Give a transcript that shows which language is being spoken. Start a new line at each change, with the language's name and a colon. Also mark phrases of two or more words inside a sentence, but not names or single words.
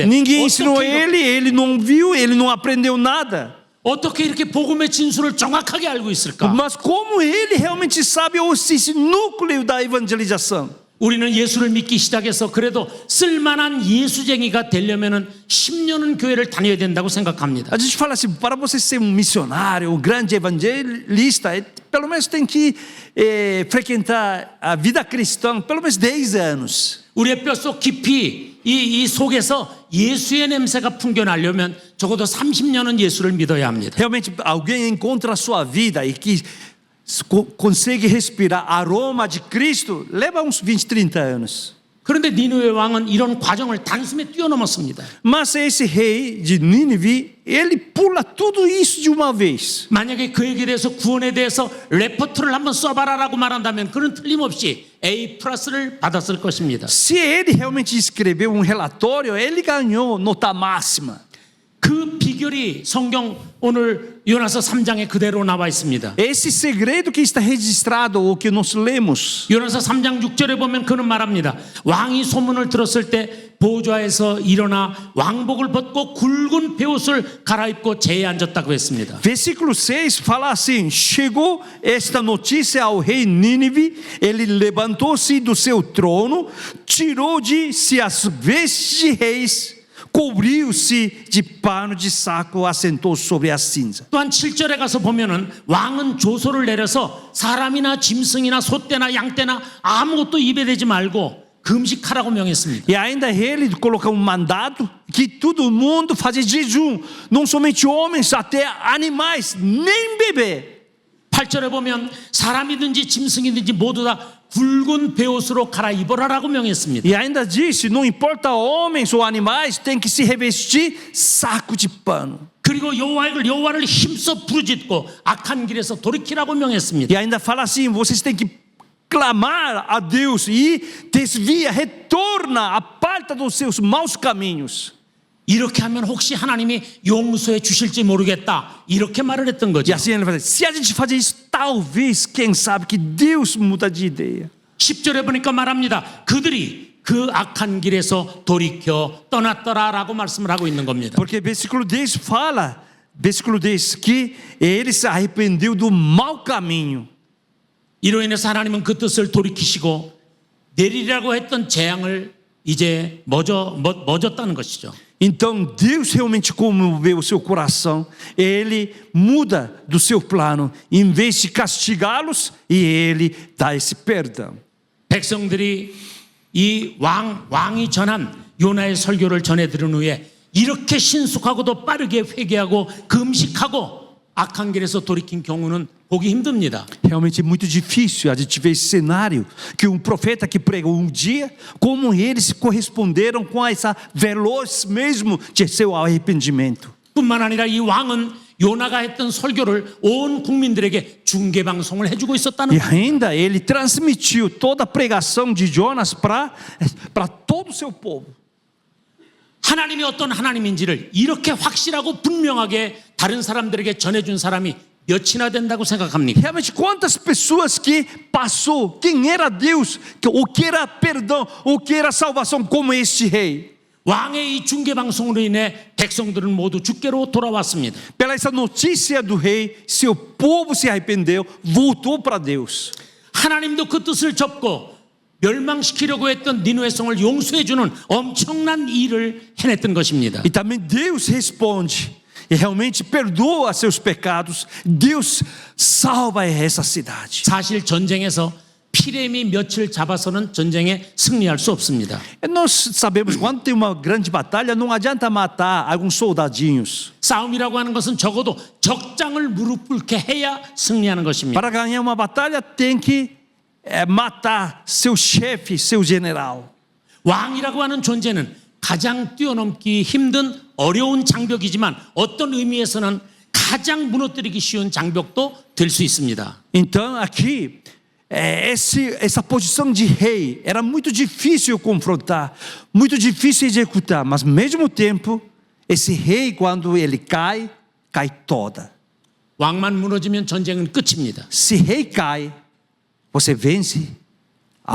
Portuguese: Ninguém ensinou ele não viu, ele não aprendeu nada.
Korean: 어떻게 이렇게 복음의 진수를 정확하게 알고 있을까?
Portuguese: Mas como ele realmente sabe esse núcleo da evangelização?
Korean: 우리는 예수를 믿기 시작해서 그래도 쓸만한 예수쟁이가 되려면은 10년은 교회를 다녀야 된다고 생각합니다.
Portuguese: A gente fala assim, para você ser missionário, grande evangelista, pelo menos tem que frequentar a vida cristã, pelo menos 10 anos.
Korean: 우리의 뼛속 깊이 이 속에서 예수의 냄새가 풍겨나려면 적어도 30년은 예수를 믿어야 합니다.
Portuguese: Realmente alguém encontra a sua vida e que consegue respirar aroma de Cristo, leva uns 20, 30 anos.
Korean: 그런데 니느웨 왕은 이런 과정을 단숨에 뛰어넘었습니다.
Portuguese: Mas esse rei de Nínive, ele pula tudo isso de uma vez.
Korean: 만약에 그에게 대해서 구원에 대해서 레포트를 한번 써봐라라고 말한다면 그는 틀림없이 A+를 받았을 것입니다.
Portuguese: Se ele realmente escreveu relatório, ele ganhou nota máxima.
Korean: 그 비결이 성경 오늘 요나서 3장에 그대로 나와 있습니다.
Portuguese: Esse segredo que está registrado, o que nós lemos.
Korean: 요나서 3장 6절에 보면 그는 말합니다. 왕이 소문을 들었을 때 보좌에서 일어나 왕복을 벗고 굵은 베옷을 갈아입고 제에 앉았다고 했습니다.
Portuguese: Versículo 6 fala assim: chegou esta notícia ao rei Nínive, ele levantou-se do seu trono, tirou de si as vestes de reis, cobriu-se de pano de saco, assentou sobre a cinza.
Korean: 또한 7절에 가서 보면은 왕은 조소를 내려서 사람이나 짐승이나 소떼나 양떼나 아무것도 입에 대지 말고 금식하라고 명했습니다.
Portuguese: E ainda ele colocou mandado que todo mundo fazia jejum, não somente homens, até animais, nem bebê.
Korean: 8절에 보면 사람이든지 짐승이든지 모두 다 붉은 베옷으로 갈아입어라라고 명했습니다.
Portuguese: E ainda disse: não importa homens ou animais, tem que se revestir saco de pano.
Korean: 그리고 여호와를 힘써 부르짖고 악한 길에서 돌이키라고 명했습니다.
Portuguese: E ainda fala assim: vocês têm que clamar a Deus e desvia, retorna, aparta dos seus maus caminhos.
Korean: 이렇게 하면 혹시 하나님이 용서해 주실지 모르겠다. 이렇게 말을 했던 E 거죠.
Portuguese: assim ele vai dizer: se a gente fazer isso, talvez, quem sabe, que Deus muda de ideia.
Korean: 10절에 보니까 말합니다. 그들이 그 악한 길에서 돌이켜 떠났더라라고 말씀을 하고 있는 겁니다.
Portuguese: Porque versículo 10 fala, versículo 10, que ele se arrependeu do mau caminho.
Korean: 이로 인해서 하나님은 그 뜻을 돌이키시고 내리라고 했던 재앙을 이제 멎었다는 것이죠.
Portuguese: Então Deus realmente comoveu o seu coração. Ele muda do seu plano. Em vez de castigá-los, e ele dá esse perdão.
Korean: 백성들이 이 왕이 전한 요나의 설교를 전해 들은 후에 이렇게 신속하고도 빠르게 회개하고 금식하고 악한 길에서 돌이킨 경우는 보기 힘듭니다.
Portuguese: Realmente é muito difícil a gente ver esse cenário, que um profeta que pregou um dia, como eles corresponderam com essa veloz mesmo de seu arrependimento.
Korean: 뿐만 아니라 이 왕은 요나가 했던 설교를 온 국민들에게 중계 방송을 해주고 있었다는 E 거예요.
Portuguese: ainda ele transmitiu toda a pregação de Jonas para todo o seu povo.
Korean: 하나님이 어떤 하나님인지를 이렇게 확실하고 분명하게 다른 사람들에게 전해준 사람이 몇이나 된다고 생각합니까?
Portuguese: Realmente, quantas pessoas que passou, quem era Deus, o que era perdão, o que era salvação, como este rei.
Korean: 왕의 이 중계 방송으로 인해 백성들은 모두 주께로 돌아왔습니다.
Portuguese: Pela essa notícia do rei, seu povo se arrependeu, voltou para Deus.
Korean: 하나님도 그 뜻을 접고 멸망시키려고 했던 니느웨 성을 용서해 주는 엄청난 일을 해냈던 것입니다.
Portuguese: E também Deus responde e realmente perdoa seus pecados. Deus salva essa cidade.
Korean: 사실 전쟁에서 피렘이 며칠 잡아서는 전쟁에 승리할 수 없습니다.
Portuguese: Nós sabemos quando tem uma grande batalha, não adianta matar alguns soldadinhos.
Korean: 싸움이라고 하는 것은 적어도 적장을 무릎 꿇게 해야 승리하는 것입니다.
Portuguese: Para ganhar uma batalha tem que matar seu chefe, seu general.
Korean: 왕이라고 하는 존재는 가장 뛰어넘기 힘든 어려운 장벽이지만 어떤 의미에서는 가장 무너뜨리기 쉬운 장벽도 될 수 있습니다.
Portuguese: Então aqui essa posição de rei era muito difícil confrontar, muito difícil executar, mas ao mesmo tempo esse rei quando ele cai toda.
Korean: 왕만 무너지면 전쟁은 끝입니다.
Portuguese: Se rei cai, você vence a